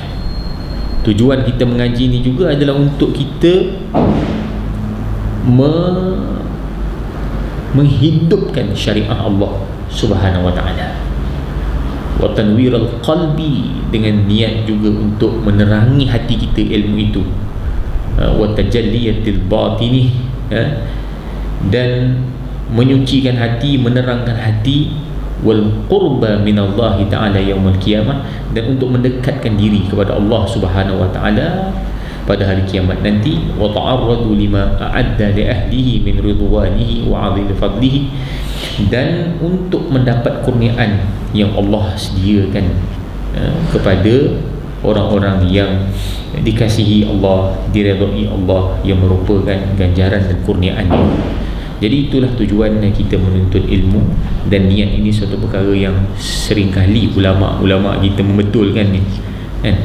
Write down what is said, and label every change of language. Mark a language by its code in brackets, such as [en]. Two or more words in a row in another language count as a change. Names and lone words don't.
[ms] Tujuan kita mengaji ini juga adalah untuk kita menghidupkan syariah Allah [ar] سبحانه وتعالى, وتنوير القلب, [ms] dengan niat juga untuk menerangi hati kita ilmu itu, [ar] وتجلية الباطن, [ms] dan menyucikan hati, menerangkan hati, [ar] والقربة من الله تعالى يوم القيامة, [ms] dan untuk mendekatkan diri kepada Allah [ar] سبحانه وتعالى [ms] pada hari kiamat nanti, [ar] وتعرض لما أعد لأهله من رضوانه وعظيم فضله, [ms] dan untuk mendapat kurniaan yang Allah sediakan kepada orang-orang yang dikasihi Allah, diredai Allah, yang merupakan ganjaran dan kurniaannya. Jadi itulah tujuan kita menuntut ilmu, dan niat ini suatu perkara yang seringkali ulama-ulama kita membetulkan ni, kan?